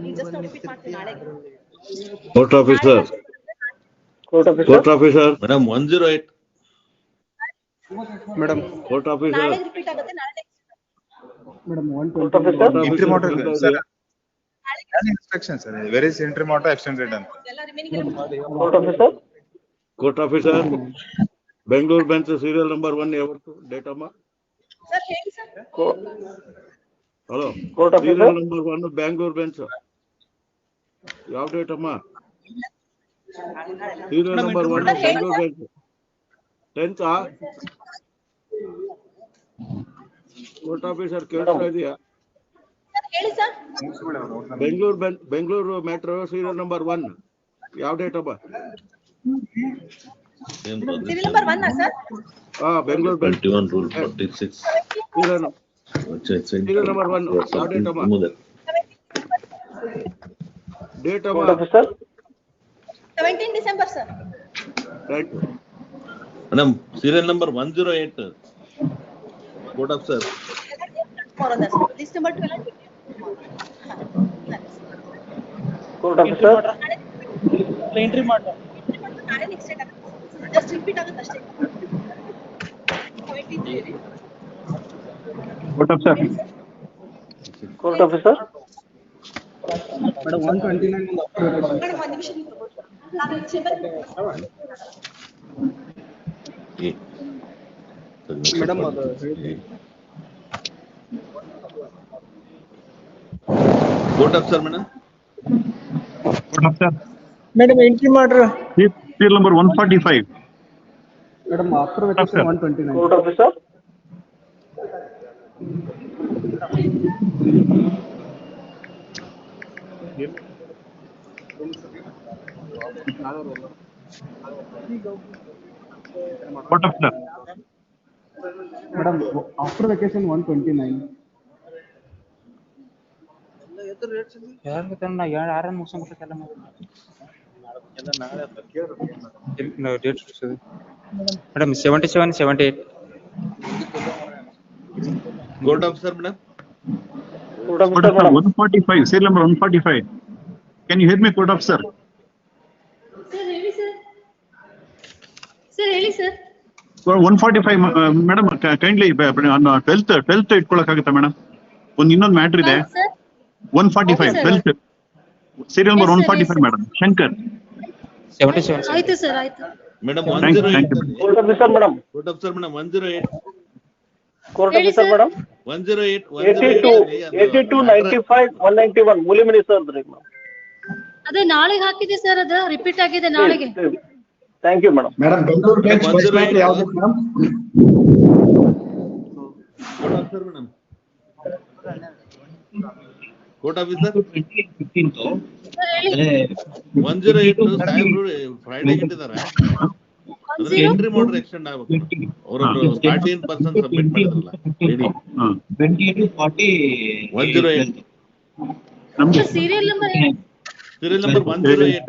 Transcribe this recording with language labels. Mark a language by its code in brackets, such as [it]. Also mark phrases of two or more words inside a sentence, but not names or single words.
[kn] ನೀವು [en] just repeat [kn] ಮಾಡ್ತೀನಿ ನಾಳೆ. [en] Court officer. Madam, 108. Madam. Court officer. [kn] ನಾಳೆ ರಿಪೀಟ್ ಆಗುತ್ತೆ ನಾಳೆ. [en] Madam, 120. Entry model, sir. Instruction, sir. Where is entry model extended? [kn] ಎಲ್ಲ ರಿಮೈನಿಂಗ್ [en] Court officer. Bangalore bench serial number 1 [kn] ಯಾವತ್ತು ಡೇಟ್ ಅಮ್ಮ? ಸರ್ ಹೇಳಿ ಸರ್. ಹಲೋ. [en] Court officer. Serial number 1 Bangalore bench. [kn] ಯಾವ ಡೇಟ್ ಅಮ್ಮ? [en] Serial number 1 Bangalore bench. 10th Court officer [kn] ಕೇಳ್ತಾ ಇದೀಯಾ? ಹೇಳಿ ಸರ್. ಬೆಂಗಳೂರು ಮ್ಯಾಟ್ರ್ [en] serial number [kn] 1 ಯಾವ ಡೇಟ್ ಅಮ್ಮ? [en] Serial number 1 ಸರ್? ಬೆಂಗಳೂರು bench 21 rule 46. Serial number 1 [kn] ಯಾವ ಡೇಟ್ ಅಮ್ಮ? ಡೇಟ್ ಅಮ್ಮ? [en] 17 December sir. Right. Madam, serial number 108. Court officer. List number 12. Court officer. Entry model. [kn] ನಾಳೆ ಎಕ್ಸ್ಟೆಂಡ್ ಆಗುತ್ತೆ. [en] just repeat [kn] ಆಗುತ್ತೆ ಅಷ್ಟೇ. [en] 73. Court officer. Court officer. [kn] ಮೇಡಮ್ 129 ಮೇಡಮ್ ಅದು [en] Court officer, madam. Madam, entry matter. Serial number 145. madam after vacation 129. Court officer. Court officer. madam after vacation 129. ಮೇಡಮ್ 77, 78. Court officer, madam. Court Court officer, officer madam. 145. Serial number 145. Can you hear me, court officer? Sir, [kn] ಹೇಳಿ sir. Sir, ಹೇಳಿ sir. 145 [en] madam kindly [kn] 12th ಇಟ್ಕೊಳಕ್ಕಾಗುತ್ತಾ ಮೇಡಮ್? ಇನ್ನೊಂದು ಮ್ಯಾಟ್ರ್ ಇದೆ. 145 12th [en] serial number [kn] 145 ಮೇಡಮ್. ಶಂಕರ್ [en] 77. [kn] ಆಯ್ತು ಸರ್, ಆಯ್ತು. [en] Madam, Thank you. 108. Court officer, madam. Court officer, madam, 108. Court [kn] ಹೇಳಿ [en] officer, sir. madam. 108. 82, 95, 191. [kn] ಮೂಲಿಮನಿ ಸರ್ ರೀ madam. ಅದೇ ನಾಳೆಗೆ ಹಾಕಿದೆ ಸರ್, ಅದು ರಿಪೀಟ್ ಆಗಿದೆ ನಾಳೆಗೆ. [en] Thank you, madam. [kn] ಮೇಡಮ್ ಬೆಂಗಳೂರು [en] bench first matter [kn] ಯಾವುದು ಮೇಡಮ್? [en] Court officer, madam. Court officer. [kn] 108 ಸಾಹೇಬ್ರು ಫ್ರೈಡೆ ಇಟ್ಟಿದ್ದಾರೆ. ಅದನ್ನ ಎಂಟ್ರಿ ಮಾಡ್ರೆ ಎಕ್ಸ್ಟೆಂಡ್ ಆಗ್ಬೇಕು. ಅವರು 14% ಸಬ್ಮಿಟ್ ಮಾಡಿದ್ರಲ್ಲ. ರೆಡಿ [en] 28 40 108. serial number serial number 108.